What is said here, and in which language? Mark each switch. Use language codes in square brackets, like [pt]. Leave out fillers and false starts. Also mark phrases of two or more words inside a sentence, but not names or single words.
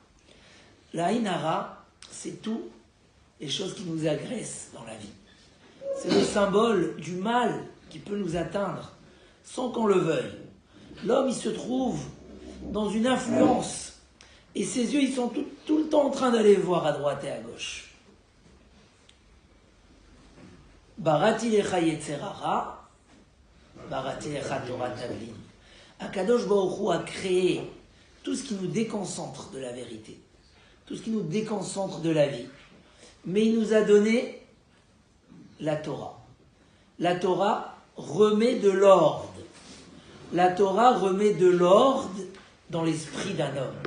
[fr] Le Haïnara, c'est tout les choses qui nous agressent dans la vie. C'est le symbole du mal qui peut nous atteindre sans qu'on le veuille. L'homme, il se trouve dans une influence et ses yeux, ils sont tout le temps en train d'aller voir à droite et à gauche. [he] בראתי לך יצר הרע, בראתי לך תורה תבלין. הקדוש ברוך הוא [fr] a créé tout ce qui nous déconcentre de la vérité, tout ce qui nous déconcentre de la vie. Mais il nous a donné la Torah. La Torah remet de l'ordre. La Torah remet de l'ordre dans l'esprit d'un homme.